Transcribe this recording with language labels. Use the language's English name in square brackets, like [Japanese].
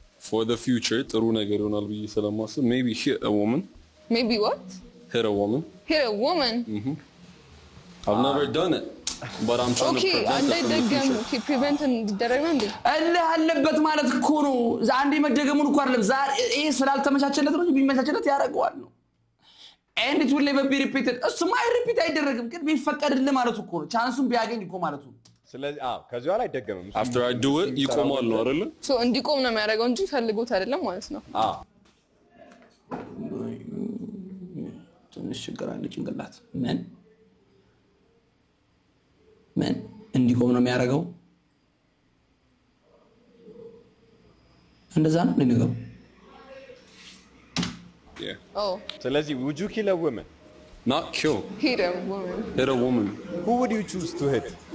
[English] For the future, [Amharic] ጥሩ ነገር ይሆናል ብዬ ስለማስብ [English] maybe hit a woman. Maybe what? Hit a woman. I've never done it, but I'm trying to prevent it from the future. [Amharic] Okay, prevent እንዲደረግ እንዴ? አለበት ማለት እኮ ነው። አንዴ መደገሙን እኮ አይደለም ዛሬ ይሄ ስላልተመቻቸለት ነው ቢመቻቸለት ያደርገዋል ነው። [English] And it will never be repeated. [Amharic] እሱማ repeat አይደረግም ግን ቢፈቀድልህ ማለት እኮ ነው። ቻንሱን ቢያገኝ እኮ ማለት ነው። ስለዚህ ከዚህ በኋላ አይደገምም። [English] After I do it, [Amharic] ይቆማል ነው አይደል? So እንዲቆም ነው የሚያደርገው እንጂ ፈልጎት አይደለም ማለት ነው። ትንሽ ችግር አለ ጭንቅላት ምን እንዲቆም ነው የሚያደርገው እንደዛ ነው ለነገሩ ስለዚህ [English] would you kill a woman not kill hit a woman who would you choose to hit